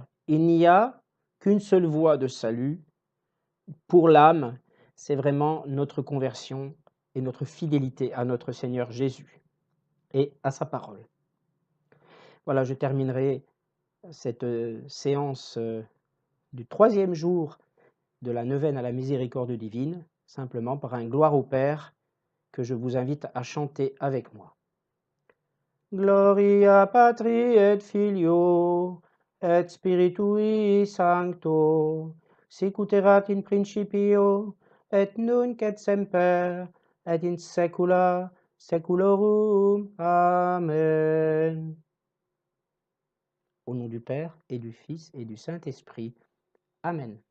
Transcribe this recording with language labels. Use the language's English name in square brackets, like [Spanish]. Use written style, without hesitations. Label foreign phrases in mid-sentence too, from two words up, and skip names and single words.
[French] Il n'y a qu'une seule voie de salut pour l'âme, c'est vraiment notre conversion et notre fidélité à notre Seigneur Jésus et à sa parole. Voilà, je terminerai cette séance du 3e jour de la neuvaine à la miséricorde divine, simplement par un gloire au Père que je vous invite à chanter avec moi. [Latin] Gloria Patri et Filio et Spiritui Sancto, sic ut erat in principio et nunc et semper et in saecula saeculorum. Amen. [French] Au nom du Père et du Fils et du Saint-Esprit. Amen.